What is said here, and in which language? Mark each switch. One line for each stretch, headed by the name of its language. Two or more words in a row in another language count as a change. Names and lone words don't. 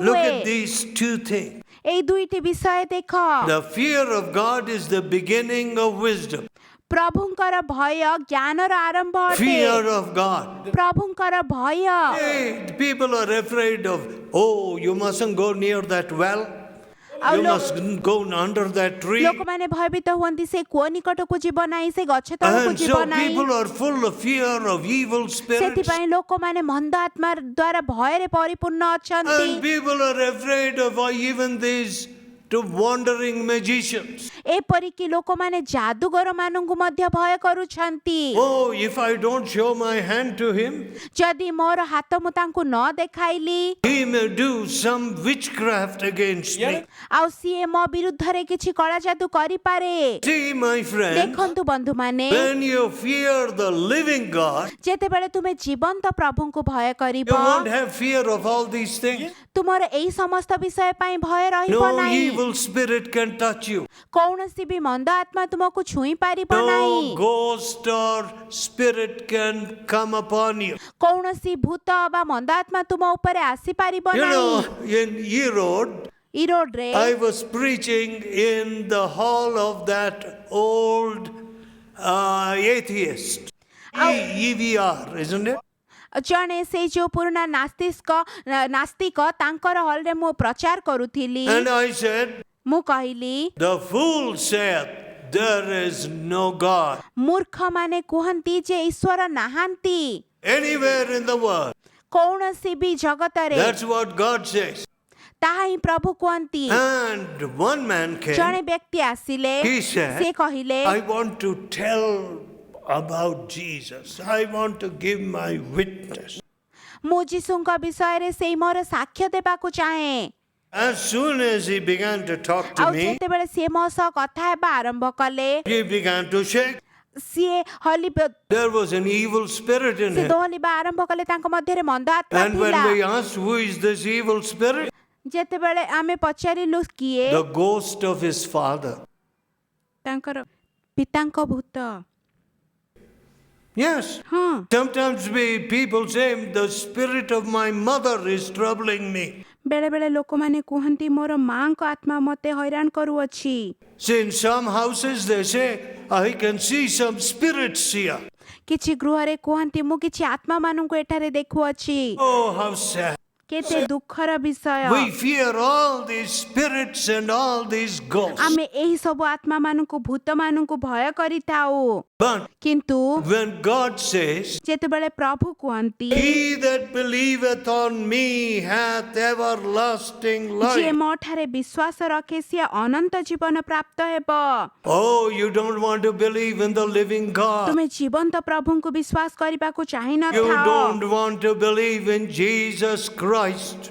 English: Look
Odia: ହୁଏ।
English: at these two things.
Odia: ଏଇ ଦୁଇଟି ବିଷୟ ଦେଖ।
English: The fear of God is the beginning of wisdom.
Odia: ପ୍ରଭୁଙ୍କର ଭୟ ଜ୍ଞାନର ଆରମ୍ଭ ଅଟେ।
English: Fear of God.
Odia: ପ୍ରଭୁଙ୍କର ଭୟ।
English: Hey, people are afraid of, oh, you mustn't go near that well.
Odia: ଆଉ
English: You
Odia: ଲୋ-
English: mustn't go under that tree.
Odia: ଲୋକମାନେ ଭୟଭୀତ ହୁଅନ୍ତି ସେ କୂଅ ନିକଟକୁ ଯିବ ନାହିଁ ସେ ଗଛ ତଳକୁ
English: And
Odia: ଯିବ
English: so
Odia: ନାହିଁ।
English: people are full of fear of evil spirits.
Odia: ସେଥିପାଇଁ ଲୋକମାନେ ମନ୍ଦ ଆତ୍ମା ଦ୍ୱାରା ଭୟରେ ପରିପୂର୍ଣ୍ଣ ଅଛନ୍ତି।
English: And people are afraid of even these wandering magicians.
Odia: ଏପରିକି ଲୋକମାନେ ଯାଦୁଗର ମାନଙ୍କୁ ମଧ୍ୟ ଭୟ କରୁଛନ୍ତି।
English: Oh, if I don't show my hand to him,
Odia: ଯଦି ମୋର ହାତ ମୁଁ ତାଙ୍କୁ ନ ଦେଖାଇଲି
English: he may do some witchcraft against me.
Odia: ଆଉ ସିଏ ମୋ ବିରୁଦ୍ଧରେ କିଛି କଳା ଯାଦୁ କରିପାରେ।
English: See, my friend,
Odia: ଦେଖନ୍ତୁ ବନ୍ଧୁମାନେ
English: when you fear the living God,
Odia: ଯେତେବେଳେ ତୁମେ ଜୀବନ୍ତ ପ୍ରଭୁଙ୍କୁ ଭୟ କରିବ
English: you won't have fear of all these things.
Odia: ତୁମର ଏଇ ସମସ୍ତ ବିଷୟ ପାଇଁ ଭୟ ରହିବ
English: No
Odia: ନାହିଁ।
English: evil spirit can touch you.
Odia: କୌଣସି ବି ମନ୍ଦ ଆତ୍ମା ତୁମକୁ ଛୁଇଁ ପାରିବ
English: No
Odia: ନାହିଁ।
English: ghost or spirit can come upon you.
Odia: କୌଣସି ଭୂତ ବା ମନ୍ଦ ଆତ୍ମା ତୁମ ଉପରେ ଆସିପାରିବ
English: You
Odia: ନାହିଁ।
English: know, in Erode,
Odia: ଇରୋଡରେ
English: I was preaching in the hall of that old atheist. EVR, isn't it?
Odia: ଜଣେ ସେଇ ଯୋଉ ପୁରୁଣା ନାସ୍ତିକ ତାଙ୍କର ହଲରେ ମୁଁ ପ୍ରଚାର କରୁଥିଲି।
English: And I said,
Odia: ମୁଁ କହିଲି
English: the fool saith, there is no God
Odia: ମୂର୍ଖମାନେ କୁହନ୍ତି ଯେ ଈଶ୍ୱର ନାହାନ୍ତି
English: anywhere in the world.
Odia: କୌଣସି ବି ଜଗତରେ।
English: That's what God says.
Odia: ତାହା ହିଁ ପ୍ରଭୁ କୁହନ୍ତି।
English: And one man came.
Odia: ଜଣେ ବ୍ୟକ୍ତି ଆସିଲେ
English: He said,
Odia: ସେ କହିଲେ
English: I want to tell about Jesus. I want to give my witness.
Odia: ମୁଁ ଯୀଶୁଙ୍କ ବିଷୟରେ ସେଇ ମୋର ସାକ୍ଷ୍ୟ ଦେବାକୁ ଚାହେଁ।
English: As soon as he began to talk to
Odia: ଆଉ
English: me,
Odia: ଯେତେବେଳେ ସିଏ ମୋ ସହ କଥା ହେବା ଆରମ୍ଭ କଲେ
English: he began to shake.
Odia: ସିଏ
English: There was an evil spirit in
Odia: ସେ
English: him.
Odia: ଦୋହଲିବା ଆରମ୍ଭ କଲେ ତାଙ୍କ ମଧ୍ୟରେ ମନ୍ଦ ଆତ୍ମା
English: And when
Odia: ଥିଲା।
English: we asked, who is this evil spirit?
Odia: ଯେତେବେଳେ ଆମେ ପଚାରିଲୁ କିଏ
English: The ghost of his father.
Odia: ତାଙ୍କର ପିତାଙ୍କ ଭୂତ।
English: Yes.
Odia: ହଁ
English: Sometimes people say, the spirit of my mother is troubling me.
Odia: ବେଳେ ବେଳେ ଲୋକମାନେ କୁହନ୍ତି ମୋର ମାଙ୍କ ଆତ୍ମା ମୋତେ ହଇରାଣ କରୁଅଛି।
English: See, in some houses they say, I can see some spirits here.
Odia: କିଛି ଗୃହରେ କୁହନ୍ତି ମୁଁ କିଛି ଆତ୍ମା ମାନଙ୍କୁ ଏଠାରେ ଦେଖୁଅଛି।
English: Oh, how sad.
Odia: କେତେ ଦୁଃଖର ବିଷୟ
English: We fear all these spirits and all these ghosts.
Odia: ଆମେ ଏହି ସବୁ ଆତ୍ମା ମାନଙ୍କୁ ଭୂତ ମାନଙ୍କୁ ଭୟ କରିଥାଉ
English: But
Odia: किंतु
English: when God says,
Odia: ଯେତେବେଳେ ପ୍ରଭୁ କହନ୍ତି
English: He that believeth on me hath everlasting
Odia: जे
English: life.
Odia: ମୋ ଠାରେ ବିଶ୍ୱାସ ରଖେ ସିଏ ଅନନ୍ତ ଜୀବନ ପ୍ରାପ୍ତ ହେବ
English: Oh, you don't want to believe in the living God.
Odia: ତୁମେ ଜୀବନ୍ତ ପ୍ରଭୁଙ୍କୁ ବିଶ୍ୱାସ କରିବାକୁ ଚାହିଁ ନ
English: You
Odia: थाओ
English: don't want to believe in Jesus Christ.